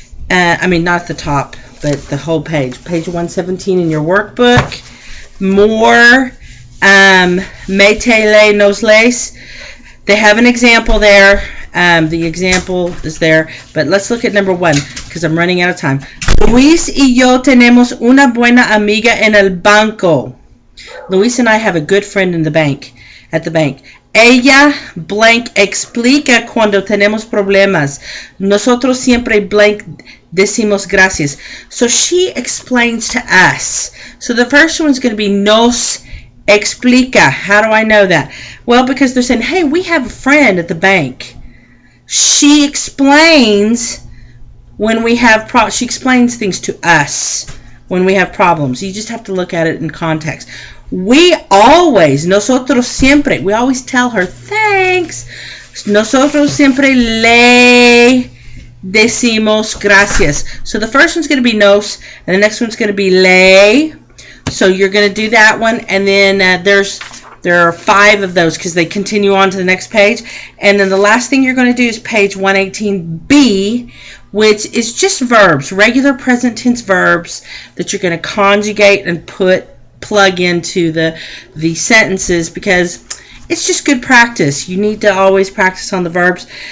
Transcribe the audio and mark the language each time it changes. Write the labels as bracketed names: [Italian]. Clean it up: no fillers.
[English] I mean, not the top, but the whole page. Page 117 in your workbook. More Metele nos lees. They have an example there. The example is there. But let's look at number 1 because I'm running out of time. [Spanish] Luis y yo tenemos una buena amiga en el banco. [English] Luis and I have a good friend in the bank, at the bank. [Spanish] Ella blank explica cuando tenemos problemas. Nosotros siempre blank decimos gracias. [English] So she explains to us. So the first one's going to be nos explica. How do I know that? Well, because they're saying, hey, we have a friend at the bank. She explains when we have she explains things to us when we have problems. You just have to look at it in context. We always, [Spanish] nosotros siempre, [English] we always tell her thanks. [Spanish] Nosotros siempre le decimos gracias. [English] So the first one's going to be nos, and the next one's going to be le. So you're going to do that one, and then there are 5 of those because they continue on to the next page. And then the last thing you're going to do is page 118b, which is just verbs, regular present tense verbs that you're going to conjugate and plug into the sentences because it's just good practice. You need to always practice on the verbs.